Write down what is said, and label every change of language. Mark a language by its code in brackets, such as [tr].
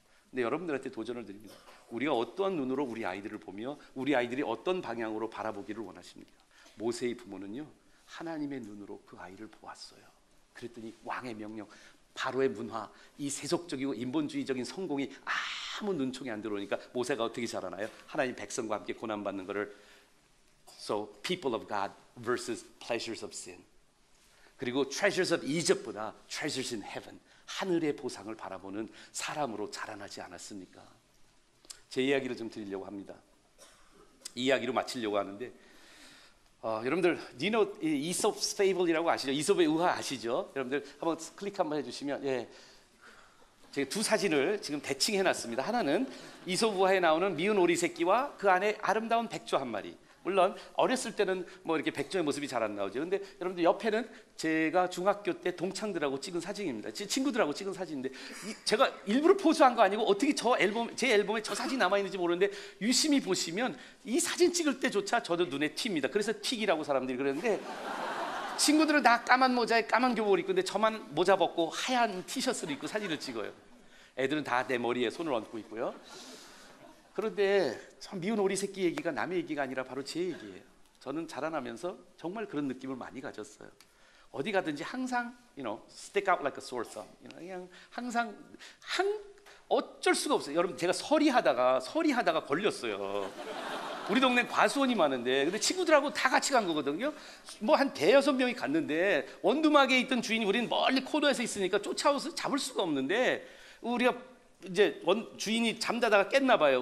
[ko] 근데 여러분들한테 도전을 드립니다. 우리가 어떠한 눈으로 우리 아이들을 보며 우리 아이들이 어떤 방향으로 바라보기를 원하십니까? 모세의 부모는요, 하나님의 눈으로 그 아이를 보았어요. 그랬더니 왕의 명령, 바로의 문화, 이 세속적이고 인본주의적인 성공이 아무 눈총이 안 들어오니까 모세가 어떻게 자라나요? 하나님 백성과 함께 고난받는 것을 [en] So people of God versus pleasures of sin. [ko] 그리고 [en] treasures of Egypt [ko] 보다 [en] treasures in heaven, [ko] 하늘의 보상을 바라보는 사람으로 자라나지 않았습니까? 제 이야기를 좀 드리려고 합니다. 이 이야기로 마치려고 하는데 여러분들 [en] do you know Aesop's Fable [ko] 이라고 아시죠? 이솝의 의화 아시죠? 여러분들 한번 클릭 한번 해주시면, 예, 제가 두 사진을 지금 대칭 해놨습니다. 하나는 이솝 의화에 나오는 미운 오리 새끼와 그 안에 아름다운 백조 한 마리. 물론 어렸을 때는 뭐 이렇게 백조의 모습이 잘 안 나오죠. 근데 여러분들 옆에는 제가 중학교 때 동창들하고 찍은 사진입니다. 제 친구들하고 찍은 사진인데 제가 일부러 포즈한 거 아니고 어떻게 제 앨범에 저 사진 남아 있는지 모르는데 유심히 보시면 이 사진 찍을 때조차 저도 눈에 튑니다. 그래서 틱이라고 사람들이 그러는데 친구들은 다 까만 모자에 까만 교복을 입고 있는데 저만 모자 벗고 하얀 티셔츠를 입고 사진을 찍어요. 애들은 다 내 머리에 손을 얹고 있고요. 그런데 참 미운 오리 새끼 얘기가 남의 얘기가 아니라 바로 제 얘기예요. 저는 자라나면서 정말 그런 느낌을 많이 가졌어요. 어디 가든지 항상, [en] stick out like a sore thumb. [ko] 그냥 항상 어쩔 수가 없어요. 여러분, 제가 서리하다가 걸렸어요. 우리 동네 과수원이 많은데, 근데 친구들하고 다 같이 간 거거든요. 뭐 한 5-6명이 갔는데 원두막에 있던 주인이 우리는 멀리 코너에서 있으니까 쫓아와서 잡을 수가 없는데 우리가 이제 주인이 잠자다가 깼나 봐요.